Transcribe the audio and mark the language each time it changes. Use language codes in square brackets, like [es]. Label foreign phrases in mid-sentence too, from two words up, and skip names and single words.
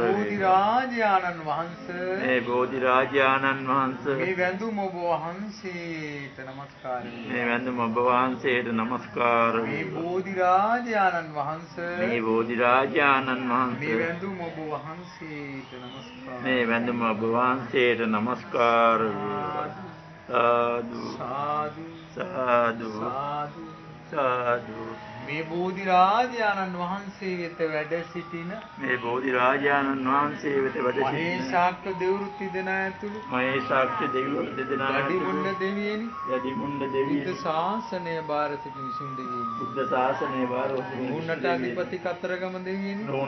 [si] මේ බෝධිරාජානන් වහන්සේ මේ වැඳුම ඔබ වහන්සේට නමස්කාරයි. මේ වැඳුම ඔබ වහන්සේට නමස්කාරයි. මේ බෝධිරාජානන් වහන්සේ මේ වැඳුම ඔබ වහන්සේට නමස්කාරයි. මේ වැඳුම ඔබ වහන්සේට නමස්කාරයි. [pi] साधु साधु साधु साधु साधु [si] මේ බෝධිරාජානන් වහන්සේ වෙත වැඩ සිටින මහේශාක්‍ය දෙවිවරු තිදෙනා ඇතුළු යදිමුණ්ඩ දෙවියනි බුද්ධ ශාසනය භාර සිටින විසුණු දෙවියනි නුවණට අධිපති කතරගම දෙවියනි